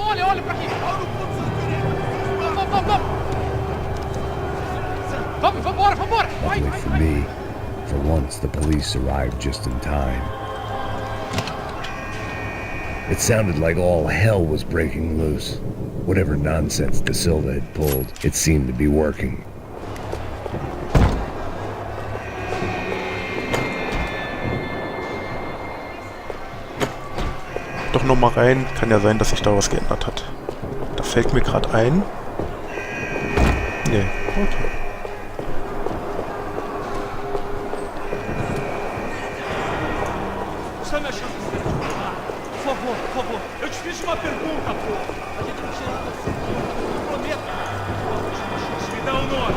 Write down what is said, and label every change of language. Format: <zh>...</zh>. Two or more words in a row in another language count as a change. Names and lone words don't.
<en>Luckily for me, for once the police arrived just in time. It sounded like all hell was breaking loose. Whatever nonsense De Silva had pulled, it seemed to be working.</en> <de>Doch noch mal rein, kann ja sein, dass sich da was geändert hat. Da fällt mir gerade ein. Nee, okay.</de> <pt>Por favor, eu te fiz uma pergunta, pô. A gente não tira eu prometo. Me dá um nome.</pt>